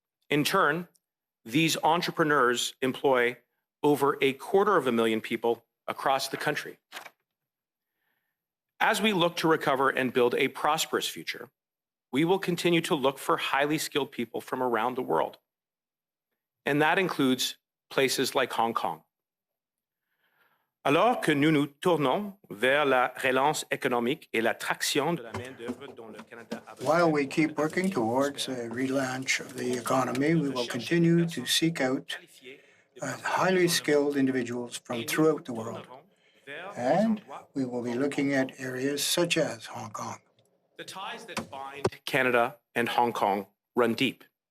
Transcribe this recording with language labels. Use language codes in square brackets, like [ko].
[en] In turn, these entrepreneurs employ over 250,000 people across the country. As we look to recover and build a prosperous future, we will continue to look for highly skilled people from around the world. And that includes places like Hong Kong. [fr] Alors que nous nous tournons vers la relance économique et l'attraction de la main-d'œuvre dont le Canada a besoin. [en] While we keep working towards a relaunch of the economy, we will continue to seek out highly skilled individuals from throughout the world. And we will be looking at areas such as Hong Kong. The ties that bind Canada and Hong Kong run deep.